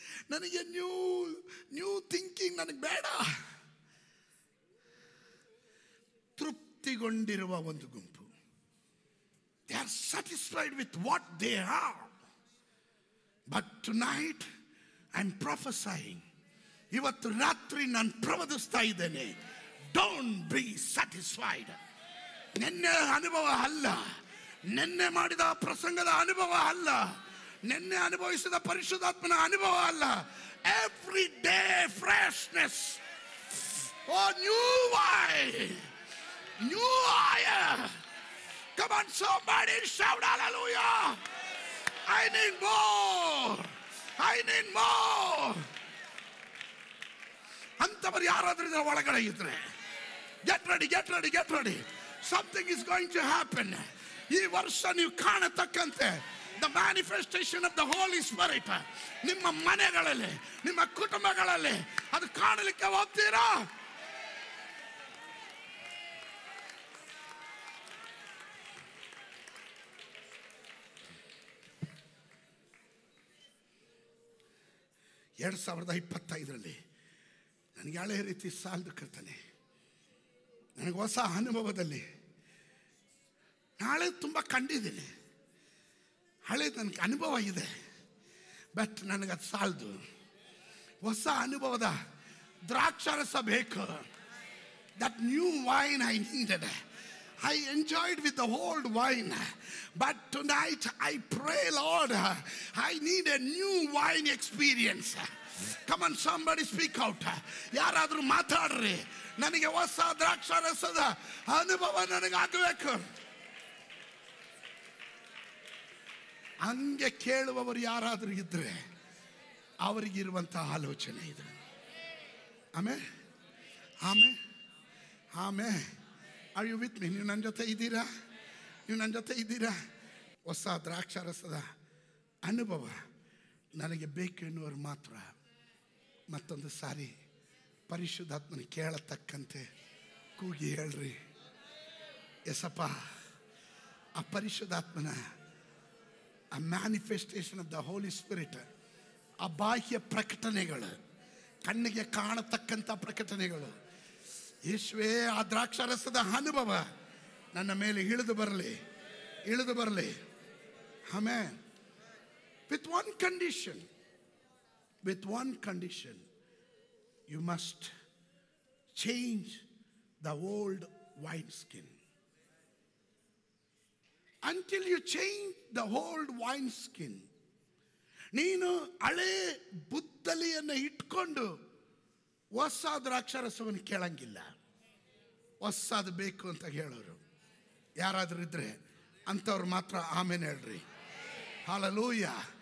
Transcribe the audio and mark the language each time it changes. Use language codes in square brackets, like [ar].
[kn] ನನಗೆ [en] new thinking [kn] ನನಗೆ ಬೇಡ. ತೃಪ್ತಿಗೊಂಡಿರುವ ಒಂದು ಗುಂಪು, [en] they are satisfied with what they are. But tonight I'm prophesying. [kn] ಇವತ್ತು ರಾತ್ರಿ ನಾನು ಪ್ರವದಿಸ್ತಾ ಇದ್ದೇನೆ, [en] Don't be satisfied. [kn] ನಿನ್ನೆ ಅನುಭವ ಅಲ್ಲ, ನಿನ್ನೆ ಮಾಡಿದ ಪ್ರಸಂಗದ ಅನುಭವ ಅಲ್ಲ, ನಿನ್ನೆ ಅನುಭವಿಸಿದ ಪರಿಶುದ್ಧಾತ್ಮನ ಅನುಭವ ಅಲ್ಲ. [en] Every day freshness. Oh new wine, new oil. Come on somebody, shout hallelujah. I need more. I need more. [kn] ಅಂತವರು ಯಾರಾದ್ರೂ ಇದರ ಒಳಗಡೆ ಇದ್ರೆ [en] get ready, get ready, get ready. Something is going to happen. [kn] ಈ ವರ್ಷ ನೀವು ಕಾಣತಕ್ಕಂತೆ [en] the manifestation of the Holy Spirit [kn] ನಿಮ್ಮ ಮನೆಗಳಲ್ಲಿ, ನಿಮ್ಮ ಕುಟುಂಬಗಳಲ್ಲಿ ಅದು ಕಾಣಲಿಕ್ಕೆ ಹೋಗ್ತೀರಾ? ಎರಡು 2025ರಲ್ಲಿ ನನಗೆ ಹಳೆಯ ರೀತಿ ಸಾಲದು ಕರ್ತನೆ. ನನಗೆ ಹೊಸ ಅನುಭವದಲ್ಲಿ ನಾಳೆ ತುಂಬ ಕಂಡಿದ್ದೀನಿ. ಹಳೇದು ನನಗೆ ಅನುಭವ ಇದೆ, ಬಟ್ ನನಗದು ಸಾಲದು. ಹೊಸ ಅನುಭವದ ದ್ರಾಕ್ಷಾರಸ ಬೇಕು. [en] That new wine I needed. I enjoyed with the old wine, but tonight I pray, Lord, I need a new wine experience. Come on, somebody speak out. [kn] ಯಾರಾದರೂ ಮಾತಾಡ್ರಿ. ನನಗೆ ಹೊಸ ದ್ರಾಕ್ಷಾರಸದ ಅನುಭವ ನನಗಾಗಬೇಕು. ಹಂಗೆ ಕೇಳುವವರು ಯಾರಾದರೂ ಇದ್ರೆ ಅವರಿಗಿರುವಂಥ ಆಲೋಚನೆ ಇದು. ಆಮೇಲೆ ಆಮೇಲೆ ಆಮೇಲೆ [en] Are you with me? [kn] ನೀವು ನನ್ನ ಜೊತೆ ಇದ್ದೀರಾ? ನೀವು ನನ್ನ ಜೊತೆ ಇದ್ದೀರಾ? ಹೊಸ ದ್ರಾಕ್ಷಾರಸದ ಅನುಭವ ನನಗೆ ಬೇಕು ಎನ್ನುವರು ಮಾತ್ರ ಮತ್ತೊಂದು ಸಾರಿ ಪರಿಶುದ್ಧಾತ್ಮನ ಕೇಳತಕ್ಕಂತೆ ಕೂಗಿ ಹೇಳ್ರಿ, ಎಸಪ್ಪ. ಆ ಪರಿಶುದ್ಧಾತ್ಮನ ಆ [en] manifestation of the holy spirit, [kn] ಆ ಬಾಹ್ಯ ಪ್ರಕಟಣೆಗಳು, ಕಣ್ಣಿಗೆ ಕಾಣತಕ್ಕಂಥ ಪ್ರಕಟಣೆಗಳು, ಯೇಸುವೇ ಆ ದ್ರಾಕ್ಷಾರಸದ ಅನುಭವ ನನ್ನ ಮೇಲೆ ಇಳಿದು ಬರಲಿ, ಇಳಿದು ಬರಲಿ. [en] ಆಮೇಲೆ with one condition, with one condition, you must change the old wine skin. Until you change the old wine skin, [kn] ನೀನು ಹಳೆ ಬುದ್ದಲಿಯನ್ನು ಇಟ್ಕೊಂಡು ಹೊಸ ದ್ರಾಕ್ಷಾರಸವನ್ನು ಕೇಳಂಗಿಲ್ಲ. ಹೊಸದು ಬೇಕು ಅಂತ ಹೇಳೋರು ಯಾರಾದರೂ ಇದ್ರೆ ಅಂಥವ್ರು ಮಾತ್ರ ಆಮೇಲೆ ಹೇಳ್ರಿ, ಹಲ್ಲೆಲೂಯಾ.